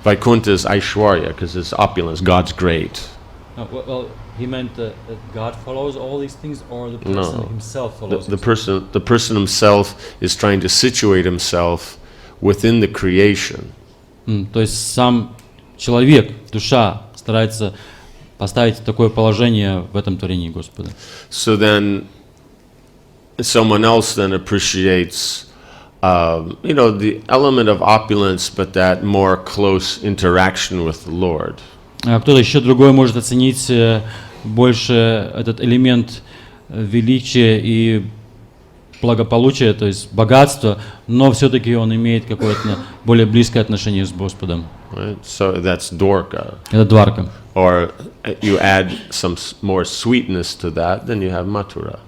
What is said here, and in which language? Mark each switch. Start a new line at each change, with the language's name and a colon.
English: Vaikuntha is Aishwarya because it's opulence. God's great. Well, he meant that God follows all these things, or the person himself follows. The person himself is trying to situate himself within the creation.
Russian: То есть сам человек, душа, старается поставить такое положение в этом творении Господа.
English: So then, someone else then appreciates, the element of opulence, but that more close interaction with the Lord.
Russian: Кто-то еще другой может оценить больше этот элемент величия и благополучия, то есть богатства, но все-таки он имеет какое-то более близкое отношение с Господом.
English: Right? So that's Dwarka.
Russian: Это Дварка.
English: Or you add some more sweetness to that, then you have Mathura.